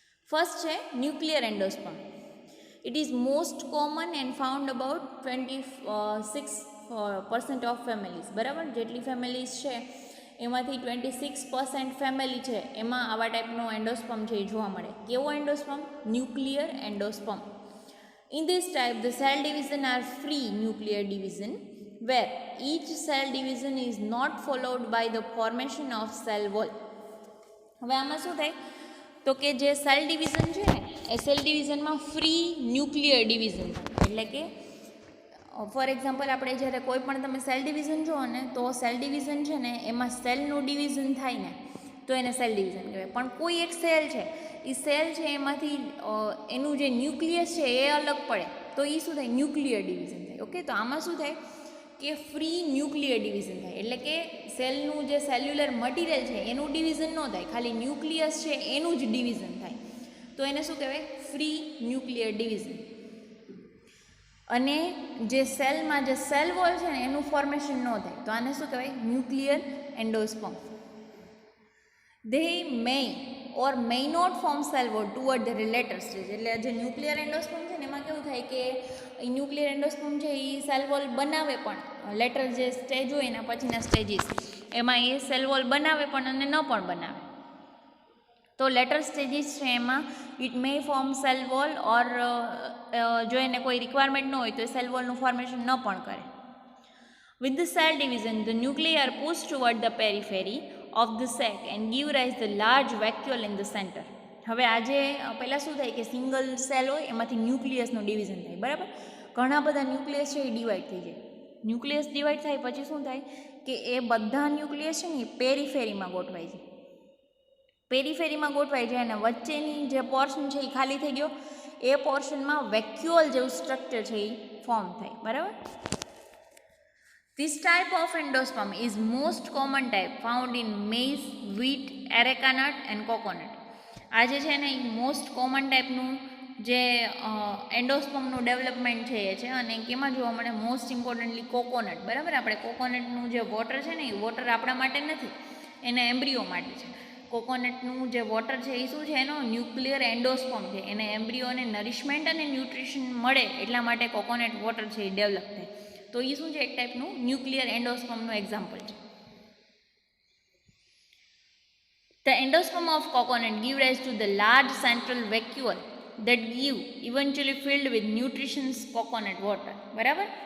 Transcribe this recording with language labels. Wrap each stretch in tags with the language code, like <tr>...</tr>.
<en>First છે nuclear endosperm. It is most common and found about 26% of families.</en> <gu>બરાબર, જેટલી families છે એમાંથી 26% ફેમિલી છે એમાં આવા ટાઈપનો એન્ડોસ્પર્મ છે એ જોવા મળે. કેવો endosperm? Nuclear endosperm.</gu> <en>In this type, the cell division are free nuclear division, where each cell division is not followed by the formation of cell wall.</en> <gu>હવે આમાં શું થાય તો કે જે સેલ ડિવિઝન છે ને એ સેલ ડિવિઝનમાં ફ્રી ન્યુક્લિયર ડિવિઝન થાય. એટલે કે ફોર એક્ઝામ્પલ આપણે જ્યારે કોઈ પણ તમે સેલ ડિવિઝન જુઓ ને તો સેલ ડિવિઝન છે ને એમાં સેલનું ડિવિઝન થાય ને તો એને સેલ ડિવિઝન કહેવાય. પણ કોઈ એક સેલ છે એ સેલ છે એમાંથી એનું જે ન્યુક્લિયસ છે એ અલગ પડે તો એ શું થાય? ન્યુક્લિયર ડિવિઝન થાય. ઓકે, તો આમાં શું થાય કે ફ્રી ન્યુક્લિયર ડિવિઝન થાય. એટલે કે સેલનું જે સેલ્યુલર મટીરિયલ છે એનું ડિવિઝન ન થાય, ખાલી ન્યુક્લિયસ છે એનું જ ડિવિઝન થાય તો એને શું કહેવાય? Free nuclear division. અને જે સેલમાં જે સેલ વોલ છે ને એનું ફોર્મેશન ન થાય તો આને શું કહેવાય? Nuclear endosperm.</gu> <en>They may or may not form cell wall toward the later stage.</en> <gu>એટલે જે ન્યુક્લિયર એન્ડોસ્પર્મ છે ને એમાં કેવું થાય કે ન્યુક્લિયર એન્ડોસ્પર્મ છે એ સેલ વોલ બનાવે પણ લેટર જે સ્ટેજ હોય એના પછીના સ્ટેજીસ એમાં એ સેલ વોલ બનાવે પણ અને ન પણ બનાવે. તો લેટર સ્ટેજીસ છે એમાં</gu> <en>it may form cell wall or</en> <gu>જો એને કોઈ રિક્વાયરમેન્ટ ન હોય તો એ સેલ વોલનું ફોર્મેશન ન પણ કરે.</gu> <en>With the cell division, the nuclei are pushed toward the periphery of the sac and give rise the large vacuole in the center.</en> <gu>હવે આજે પહેલાં શું થાય કે સિંગલ સેલ હોય એમાંથી ન્યુક્લિયસનું ડિવિઝન થાય. બરાબર, ઘણા બધા ન્યુક્લિયસ છે એ ડિવાઈડ થઈ જાય. ન્યુક્લિયસ ડિવાઈડ થાય પછી શું થાય કે એ બધા ન્યુક્લિયસ છે ને એ પેરીફેરીમાં ગોઠવાય છે. પેરીફેરીમાં ગોઠવાઈ જાય અને વચ્ચેની જે પોર્શન છે એ ખાલી થઈ ગયો એ પોર્શનમાં વેક્યુઅલ જેવું સ્ટ્રક્ચર છે એ ફોર્મ થાય, બરાબર.</gu> <en>This type of endosperm is most common type found in maize, wheat, areca nut and coconut.</en> <gu>આ જે છે ને એ મોસ્ટ કોમન ટાઈપનું જે એન્ડોસ્પર્મનું ડેવલપમેન્ટ છે એ છે, અને કેમાં જોવા મળે? મોસ્ટ ઇમ્પોર્ટન્ટલી કોકોનટ, બરાબર. આપણે કોકોનટનું જે વોટર છે ને એ વોટર આપણા માટે નથી, એના એમ્બ્રિયો માટે છે. કોકોનટનું જે વોટર છે એ શું છે? એનો ન્યુક્લિયર એન્ડોસ્પર્મ છે. એને એમ્બ્રિયોને નરિશમેન્ટ અને ન્યુટ્રિશન મળે એટલા માટે કોકોનટ વોટર છે એ ડેવલપ થાય. તો એ શું છે? એક ટાઈપનું ન્યુક્લિયર એન્ડોસ્પર્મનું એક્ઝામ્પલ છે.</gu> <en>The endosperm of coconut give rise to the large central vacuole that give eventually filled with nutritious coconut water, બરાબર.</en>